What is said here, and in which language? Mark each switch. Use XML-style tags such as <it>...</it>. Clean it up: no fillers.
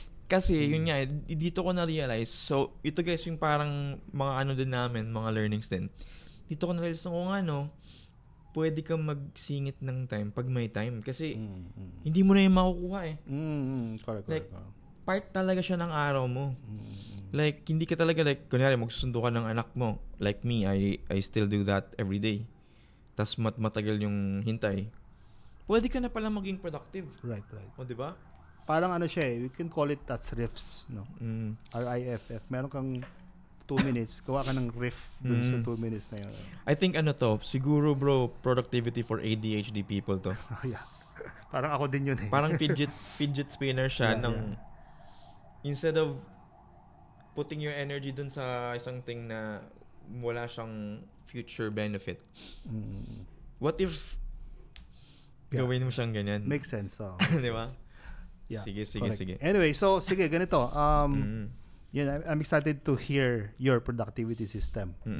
<tl>Kasi, yun nga, dito ko na-realize. So, ito guys, yung parang mga din namin, mga learnings din. Dito ko na-realize kung pwede kang magsingit ng time pag may time. Kasi, hindi mo na yung makukuha eh.</tl> <en>Correct.</en> <tl>Like, part talaga siya ng araw mo. Like, hindi ka talaga, like, kunyari, magsusundo ka ng anak mo.</tl> <en>Like me, I still do that every day.</en> <tl>Tas matagal yung hintay. Pwede ka na pala maging productive.</tl> <en>Right.</en> <tl>O, di ba? Parang siya</tl> <en>we can call it that's riffs, no?</en> <tl>RIFF. Meron kang 2 minutes, gawa ka ng riff dun sa 2 minutes na yun.</tl> <en>I think</en> <tl>siguro</tl> <en>bro, productivity for ADHD people to.</en> <tl>Yeah. Parang ako din yun eh.</tl> <en>Parang fidget spinner siya instead of putting your energy</en> <tl>dun sa isang</tl> <en>thing</en> <tl>na wala siyang</tl> <en>future benefit. What if</en> <tl>gawin mo siyang ganyan?</tl> <en>Makes sense.</en> <tl>Di ba?</tl> <en>Yeah,</en> <tl>sige. Anyway, so sige, ganito.</tl> <en>I'm excited to hear your productivity system.</en>